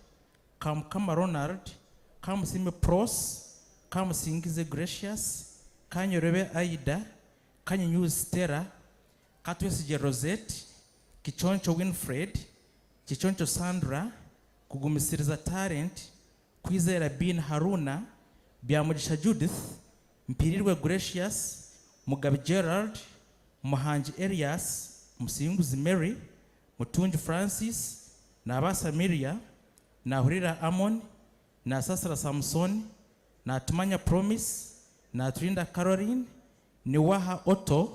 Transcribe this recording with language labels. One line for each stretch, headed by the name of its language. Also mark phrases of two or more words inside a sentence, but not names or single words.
Nyankole: Kama Ronald, Kam Sime Pros, Kam Singize Gracious, Kanyo Rebe Aida, Kanyo News Stera, Katwesije Rosette, Kichoncho Winfred, Kichoncho Sandra, Kugumisiriza Talent, Kwizera Bin Haruna, Biamudisha Judith, Mpirirwe Gracious, Mugabe Gerald, Muhanji Elias, Musinguzi Mary, Mutunji Francis, Nabasa Miria, Nahurira Amon, Nasasra Samson, Natumanya Promise, Naturinda Caroline, Niwaha Otto,